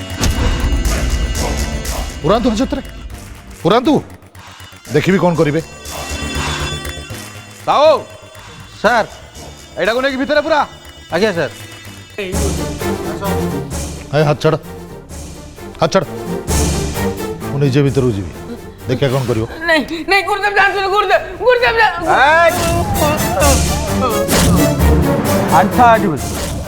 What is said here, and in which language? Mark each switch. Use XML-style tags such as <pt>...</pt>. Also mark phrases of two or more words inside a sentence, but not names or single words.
<or>ପୁରାନ୍ତୁ ହାଜତରେ, ପୁରାନ୍ତୁ, ଦେଖିବି କ'ଣ କରିବେ। ସାହୁ ସାର୍ ଏଇଟାକୁ ନେଇକି ଭିତରେ ପୁରା। ଆଜ୍ଞା ସାର୍। ହାତ ଛାଡ଼, ହାତ ଛାଡ଼। ମୁଁ ନିଜେ ଭିତରକୁ ଯିବି, ଦେଖିବା କ'ଣ କରିବ।</or> <hi>नहीं गुरुदेव जान सुनो गुरुदेव</hi> <or>ଆଣ୍ଠା ଆଠି ବସି</or>